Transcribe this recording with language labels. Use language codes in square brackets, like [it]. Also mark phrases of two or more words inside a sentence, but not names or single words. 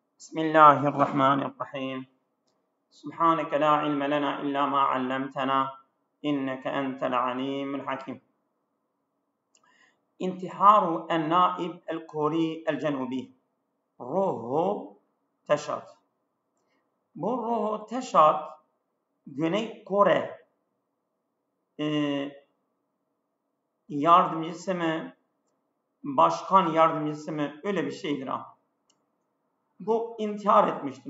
[ar] بسم الله الرحمن الرحيم سبحانك لا علم لنا إلا ما علمتنا إنك أنت العليم الحكيم. انتحار النائب الكوري الجنوبي روهو تشاد. [tr] Bu Roho Teşad Güney Kore yardımcısı mı, başkan yardımcısı mı, öyle bir şeydir ha. Bu intihar etmiştir.